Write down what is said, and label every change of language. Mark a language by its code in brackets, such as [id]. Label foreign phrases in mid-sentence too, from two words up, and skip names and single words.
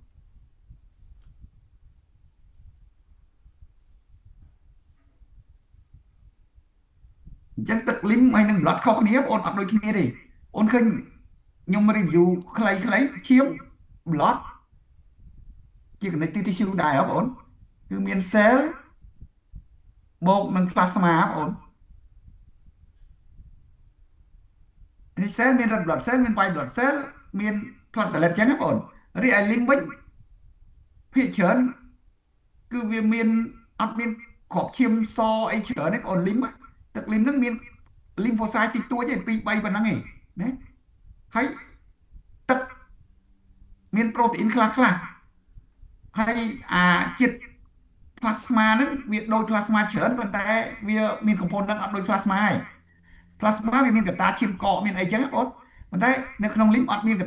[km] អញ្ចឹងទឹក lymph ហើយនឹង blood ខុសគ្នាបងប្អូនអត់ដូចគ្នាទេបងឃើញខ្ញុំ review ខ្លីៗឈាម blood ជា [en] connective tissue [km] ដែរបងប្អូនគឺមាន cell បូកនឹង plasma បងប្អូន នេះ cell មាន [en] red blood cell [km] មាន [en] white blood cell [km] មាន platelet ចឹងណាបងប្អូនរីឯ lymph វិញភាគច្រើនគឺវាមានអត់មានក្របឈាមសអីច្រើនទេបងប្អូន lymph ទឹក lymph ហ្នឹងមាន lymphocyte តិចតួចទេ2 3ប៉ុណ្ណឹង ឯងណាហើយទឹកមានប្រូតេអ៊ីនខ្លះហើយជាតិ plasma ហ្នឹងវាដូច plasma ច្រើនប៉ុន្តែវាមាន component អត់ដូច plasma ឯង plasma វាមានកតាឈាមកកមានអីចឹងបងប៉ុន្តែនៅក្នុង lymph អត់មានក